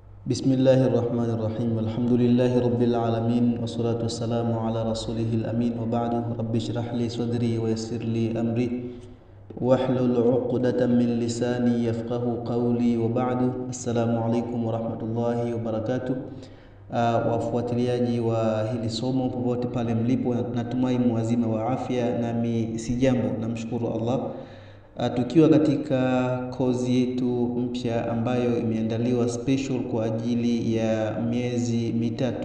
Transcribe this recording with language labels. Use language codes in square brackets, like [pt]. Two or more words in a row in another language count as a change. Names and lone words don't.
[ar] بسم الله الرحمن الرحيم. الحمد لله رب العالمين والصلاة والسلام على رسوله الأمين وبعد. رب اشرح لي صدري ويسر لي أمري واحلل عقدة من لساني يفقهوا قولي وبعد. السلام عليكم ورحمة الله وبركاته. [sw] Wafuatiliaji wa hili somo popote pale mlipo, natumai muwazima wa afya, nami si jambo, namshukuru Allah. Tukiwa katika kozi yetu mpya ambayo imeandaliwa special kwa ajili ya miezi mitatu.